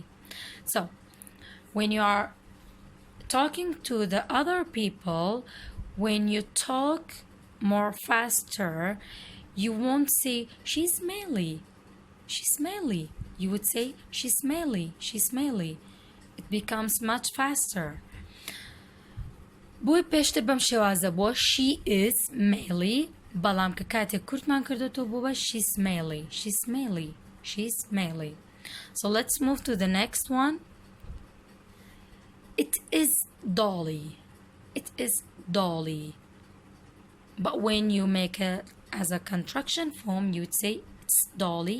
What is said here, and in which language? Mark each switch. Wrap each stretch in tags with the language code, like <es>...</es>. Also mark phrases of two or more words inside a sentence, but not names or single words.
<en>So, when you are talking to the other people, when you talk more faster, you won't say she's male. She's male. You would say she's male. She's male. It becomes much faster.</en> <ckb>بۆی پێشتر بەم شێوازە بووە</ckb> <en>she is male</en> <ckb>بەڵام کە کاتێک کورتمان کردوتەوە بووە</ckb> <en>she's male. She's male. She's male. So let's move to the next one. It is Dolly. It is Dolly. But when you make it as a contraction form, you would say it's Dolly.</en>